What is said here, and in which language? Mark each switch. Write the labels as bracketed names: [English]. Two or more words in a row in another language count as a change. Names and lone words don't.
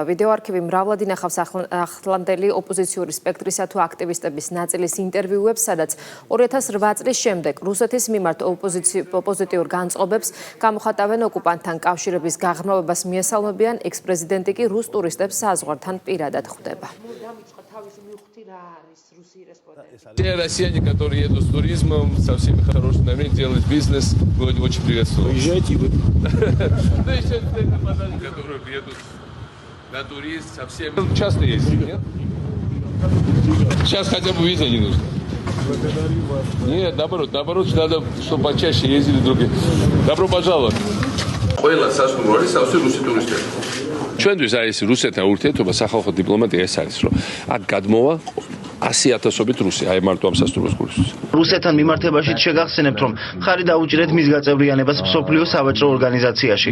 [Georgian] ვიდეო არქივი მრავლად ინახავს ახლანდელი ოპოზიციური სპექტრისა თუ აქტივისტების ნაწილის ინტერვიუებს, სადაც 2008 წლის შემდეგ რუსეთის მიმართ ოპოზიტიურ განწყობებს გამოხატავენ ოკუპანტთან კავშირების გაღრმავებას მიესალმებიან, ექს-პრეზიდენტი კი რუს ტურისტებს საზღვართან პირადად ხვდება. [Russian] Россияне, которые едут с туризмом, со всеми хорошими намерениями, делают бизнес, мы очень приветствуем. Уезжайте вы. Да еще которые едут на турист, со всеми. Часто ездят, нет? Сейчас хотя бы виза не нужно. Нет, наоборот, надо, чтобы почаще ездили другие. Добро пожаловать. [Georgian] Ყველა სასურველი სავსე რუსი ტურისტები. ჩვენთვის არის რუსეთთან ურთიერთობა სახალხო დიპლომატია ეს არის, რომ აქ გადმოვა 100,000-ობით რუსი, აი მარტო ამ სასტუმროს გულისთვის. რუსეთთან მიმართებაშიც შეგახსენებთ, რომ ხარი დაუჭირეთ მის გაწევრიანებას მსოფლიო სავაჭრო ორგანიზაციაში.